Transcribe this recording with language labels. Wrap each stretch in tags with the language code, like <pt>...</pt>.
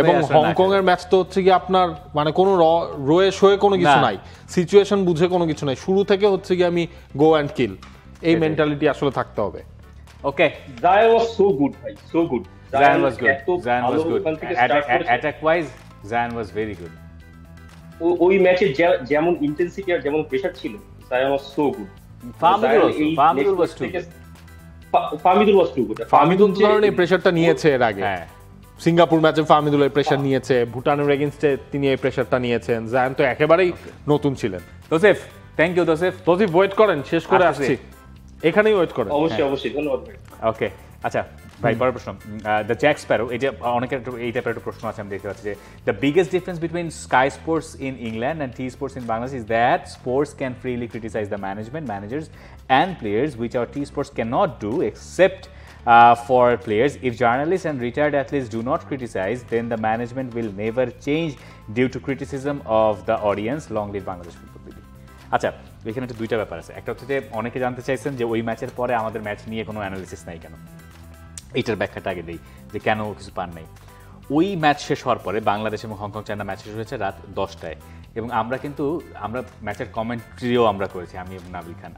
<bn>এবং হংকং এর ম্যাচ তো হচ্ছে কি আপনার মানে কোনো রয়ে শোয়ে কোনো কিছু নাই, সিচুয়েশন বুঝে কোনো কিছু নাই, শুরু থেকে হচ্ছে কি আমি গো অ্যান্ড কিল, এই মেন্টালিটি আসলে থাকতে হবে। ওকে,</bn> <en>Zayan was so good ভাই, so good. Zayan was good.</en> <bn>এত</bn> <en>Zayan</en> <bn>ভালো</bn> <en>was good.</en> <bn>ওখান থেকে start করেছে।</bn> <en>Attack wise, Zayan was very good.</en> <bn>ওই ম্যাচে যেমন ইন্টেন্সিটি আর যেমন প্রেসার ছিল, Zayan</bn> <en>Was so good. Famidul was too good. Famidul was too good.</en> <bn>Famidul তো ধরেন এই প্রেসারটা নিয়েছে এর আগে, হ্যাঁ সিঙ্গাপুর ম্যাচে ফামিদুল এই প্রেসার নিয়েছে, ভুটানের এগেইনস্টে তিনি এই প্রেসারটা নিয়েছেন। জায়ান তো একেবারেই নতুন ছিলেন। তোসেফ, থ্যাংক ইউ তোসেফ। তৌসিফ ওয়েট করেন, শেষ করে আসছি। আসছি, এখানেই ওয়েট করেন। অবশ্যই ধন্যবাদ ভাই। ওকে, আচ্ছা ভাই, পরের প্রশ্ন, দ্য জ্যাক স্প্যারো, এই যে অনেকের এই টাইপের একটা প্রশ্ন আছে আমি দেখতে পাচ্ছি যে</bn> <en>The biggest difference between sky sports in England and T sports in Bangladesh is that sports can freely criticize the management, managers and players which our T sports can not do except for players. If journalists and retired athletes do not criticize, then the management will never change due to criticism of the audience. Long live Bangladesh Football League.</en> <bn>আচ্ছা, এখানে একটা দুইটা ব্যাপার আছে। একটা হচ্ছে যে অনেকে জানতে চাইছেন যে ওই ম্যাচের পরে আমাদের ম্যাচ নিয়ে কোনো অ্যানালিসিস নাই কেন। এইটার ব্যাখ্যাটা আগে দেই যে কেন কিছু পান নাই। ওই ম্যাচ শেষ হওয়ার পরে বাংলাদেশ এবং হংকং চায়না ম্যাচ শেষ হয়েছে রাত 10টায়, এবং আমরা ম্যাচের কমেন্ট্রিও আমরা করেছি, আমি এবং নাবিল খান।</bn>